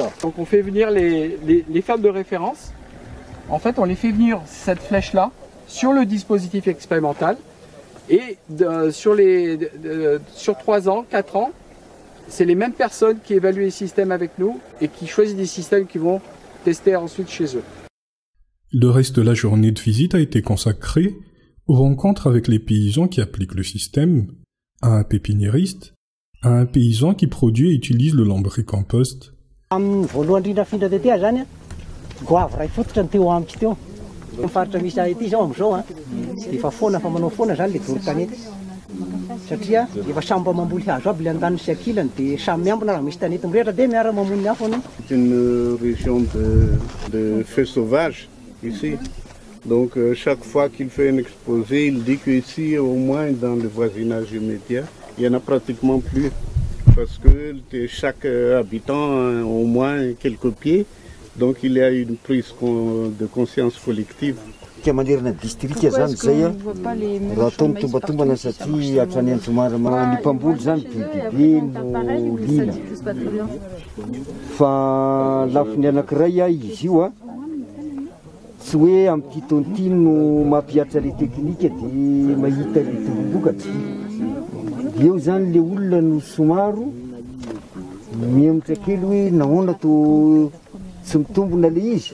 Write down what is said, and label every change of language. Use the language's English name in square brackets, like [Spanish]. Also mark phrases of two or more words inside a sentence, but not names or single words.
[French] Donc on fait venir les fermes de référence. En fait, on les fait venir, cette flèche-là, sur le dispositif expérimental, et sur 3 ans, 4 ans, c'est les mêmes personnes qui évaluent les systèmes avec nous et qui choisissent des systèmes qu'ils vont tester ensuite chez eux. Le reste de la journée de visite a été consacré aux rencontres avec les paysans qui appliquent le système, à un pépiniériste, à un paysan qui produit et utilise le lombricompost. [Malagasy] Faritra misy ety zao am'izao efa foana fa manao foana zany le voro-tanety satria efa sambo mamboly hazo aby le an-daniny sy ankilany dia samy miambina raha misy tanety mirehatra dia miara mamono ny hafa anao. [French] C'est une région de feux sauvages ici. Donc chaque fois qu'il fait un exposé, il dit qu'ici, au moins dans le voisinage immédiat, il n'y en a pratiquement plus. Parce que chaque habitant a au moins quelques pieds. Donc il y a une prise de conscience collective. Pourquoi est-ce qu'on ne voit pas les mêmes champs de maïs partout? C'est ça, moi, je sais pas. C'est pas très bien. [Malagasy] Tsy hoe amin'ny ty taonty no mampiatra le teknika dia mahita le tombokatra. Eo zany le olona no somaro miemitra kely hoe nahoana to tsy mitombona le izy.